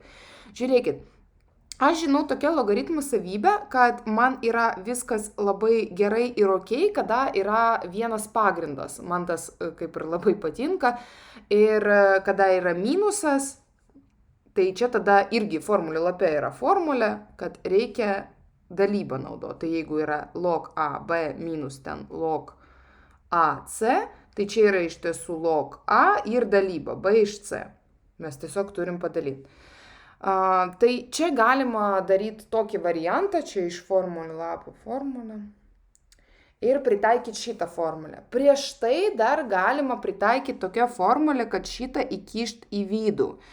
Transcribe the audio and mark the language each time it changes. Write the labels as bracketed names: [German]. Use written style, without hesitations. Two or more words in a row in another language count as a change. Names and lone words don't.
[Lithuanian] Žiūrėkit, aš žinau tokią logaritmų savybę, kad man yra viskas labai gerai ir ok, kada yra vienas pagrindas. Man tas kaip ir labai patinka. Ir kada yra minusas, tai čia tada irgi formulė lape yra formulė, kad reikia dalybą naudoti. Tai jeigu yra log a b minus ten log a c, tai čia yra iš tiesų log a ir dalyba b iš c. Mes tiesiog turim padalyti. Tai čia galima daryti tokį variantą, čia iš formulių lapų formulę. Ir pritaikyti šitą formulę. Prieš tai dar galima pritaikyti tokią formulę, kad šitą įkišt į vidų.